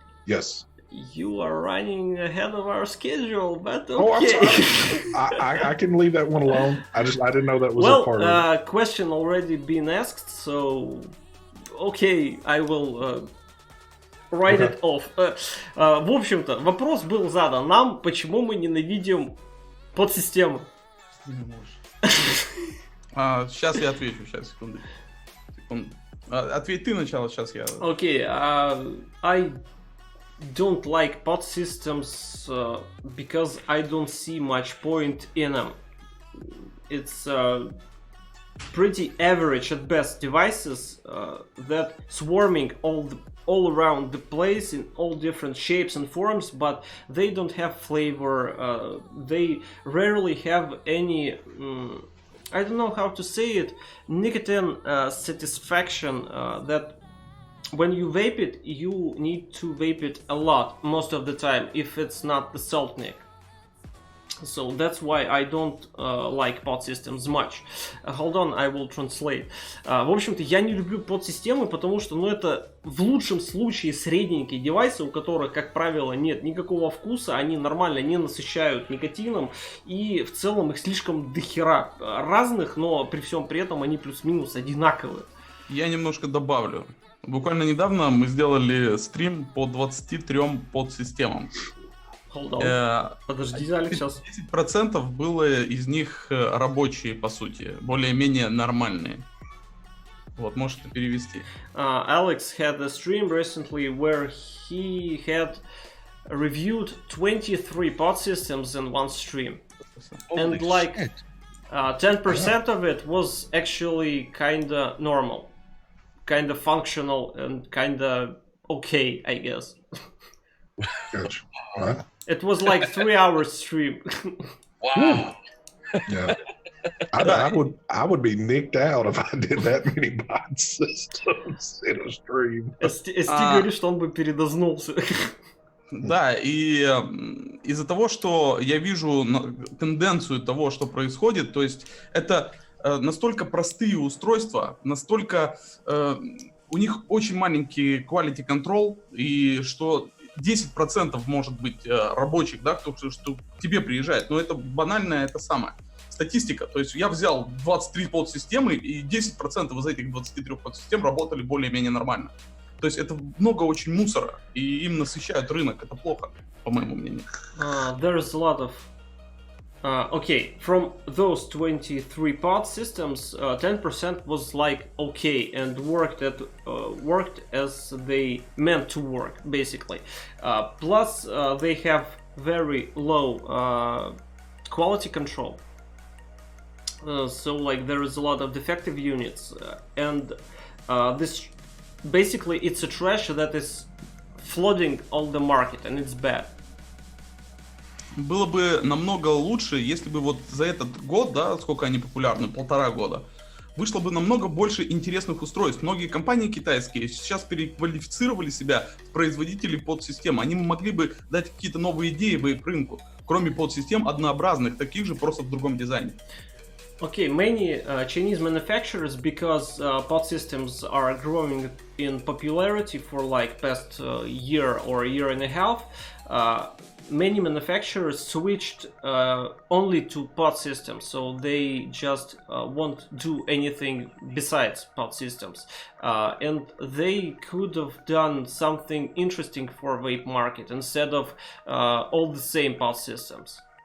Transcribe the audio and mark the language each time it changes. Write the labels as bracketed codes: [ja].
[en] Yes. You are running ahead of our schedule, but okay. Oh, I'm sorry. I can leave that one alone. I didn't know that was a part of it. Question already been asked, so okay, I will write it off. [ru] В общем-то, вопрос был задан нам, почему мы ненавидим подсистемы. Сейчас я отвечу, сейчас, секунду. Ответь ты сначала, сейчас я... [en] Okay, I don't like pod systems because I don't see much point in them. It's pretty average at best devices that swarming all around the place in all different shapes and forms, but they don't have flavor. They rarely have any I don't know how to say it, nicotine satisfaction that when you vape it, you need to vape it a lot most of the time if it's not the saltnik. So that's why I don't like pod systems much. Hold on, I will translate. [ru] В общем-то, я не люблю подсистемы, потому что, ну, это в лучшем случае средненькие девайсы, у которых, как правило, нет никакого вкуса, они нормально не насыщают никотином, и в целом их слишком дохера разных, но при всем при этом они плюс-минус одинаковые. Я немножко добавлю. Буквально недавно мы сделали стрим по 23 подсистемам. Подожди, Алекс, сейчас. 10% было из них рабочие, по сути, более-менее нормальные. Вот, можете перевести. [en] Alex had a stream recently where he had reviewed 23 pod systems in one stream. And like 10% of it was actually kinda normal. Kinda functional and kinda okay, I guess. Gotcha. What? It was like 3 hours stream. Wow. Yeah. I would be nicked out if I did that many bot systems in a stream. [ru] Эсти говорит, что он бы передознулся. Да, и из-за того, что я вижу тенденцию того, что происходит, то есть это настолько простые устройства, настолько у них очень маленький quality control, и что 10% может быть рабочих, да, кто что к тебе приезжает, но это банально, это самое. Статистика, то есть я взял 23 подсистемы, и 10% из этих 23 подсистем работали более-менее нормально. То есть это много очень мусора, и им насыщают рынок, это плохо, по моему мнению. [en] There's a lot of... okay, from those 23 pod systems, 10% was like okay and worked as they meant to work, basically. Plus, they have very low quality control. So like there is a lot of defective units, and this basically it's a trash that is flooding all the market, and it's bad. [ru] Было бы намного лучше, если бы вот за этот год, да, сколько они популярны, 1,5 года, вышло бы намного больше интересных устройств. Многие компании китайские сейчас переквалифицировали себя в производителей подсистем. Они могли бы дать какие-то новые идеи вейп-рынку, кроме подсистем однообразных, таких же, просто в другом дизайне. [en] Okay, many Chinese manufacturers, because pod systems are growing in popularity for like past year or a year and a half, many manufacturers switched only to pod systems, so they just won't do anything besides pod systems, and they could have done something interesting for vape market instead of all the same pod systems.